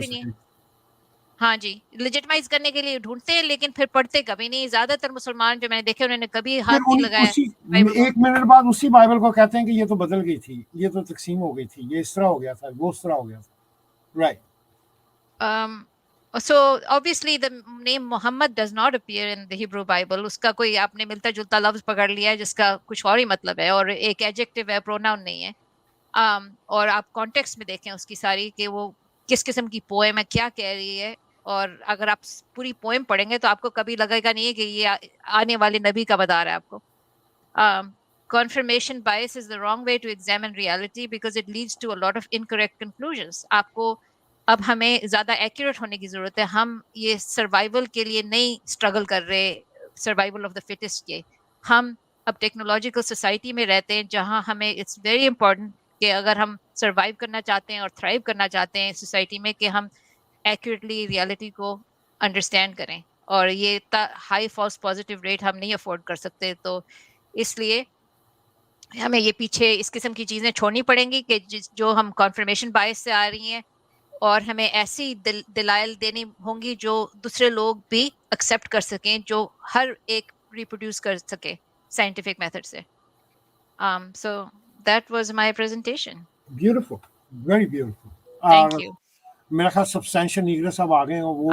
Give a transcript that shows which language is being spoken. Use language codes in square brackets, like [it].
[ur] بھی نہیں. سکیں. ہاں جی, لیجٹمائز کرنے کے لیے ڈھونڈتے ہیں لیکن پھر پڑھتے کبھی نہیں. زیادہ تر مسلمان جو میں نے دیکھے انہوں نے کبھی پھر ہاتھ نہیں لگایا اسی بائبل کو. 1 منٹ بعد اسی بائبل کو کہتے ہیں کہ یہ تو بدل گئی تھی, یہ تو تقسیم ہو گئی تھی, یہ اس طرح ہو گیا تھا, وہ اس طرح ہو گیا تھا. Right. [en] So obviously the name Muhammad does not appear in the Hebrew Bible. [ur] اس کا کوئی آپ نے ملتا جلتا لفظ پکڑ لیا ہے جس کا کچھ اور ہی مطلب ہے, اور ایک ایڈجیکٹو ہے, پروناؤن نہیں ہے. اور آپ کانٹیکسٹ میں دیکھیں اس کی ساری کہ وہ کس قسم کی پوئم ہے, کیا کہہ رہی ہے. اور اگر آپ پوری پوئم پڑھیں گے تو آپ کو کبھی لگے گا نہیں کہ یہ آنے والے نبی کا بتا رہا ہے آپ کو. [en] Confirmation bias is the wrong way to examine reality because it leads to a lot of incorrect conclusions. [ur] آپ کو اب ہمیں زیادہ ایکوریٹ ہونے کی ضرورت ہے. ہم یہ سروائیول کے لیے نہیں اسٹرگل کر رہے, [en] survival of the fittest [ur] کے. ہم اب ٹیکنالوجیکل سوسائٹی میں رہتے ہیں جہاں ہمیں [en] it's very important [ur] کہ اگر ہم سروائیو کرنا چاہتے ہیں اور تھرائیو کرنا چاہتے ہیں سوسائٹی میں کہ ہم ایکوریٹلی ریالٹی کو انڈرسٹینڈ کریں. اور یہ ہائی فالس پازیٹیو ریٹ ہم نہیں افورڈ کر سکتے. تو اس لیے ہمیں یہ پیچھے اس قسم کی چیزیں چھوڑنی پڑیں گی کہ جو ہم کنفرمیشن بائس سے آ رہی ہیں, اور ہمیں ایسی دلائل دینی ہوں گی جو دوسرے لوگ بھی ایکسیپٹ کر سکیں, جو ہر ایک ریپروڈیوس کر سکے سائنٹیفک میتھڈ سے. [en] So that was my presentation. Beautiful, very beautiful. Thank you. [ur] میرا خیال سبسٹینشیل نیگرا صاحب آ گئے ہیں, وہ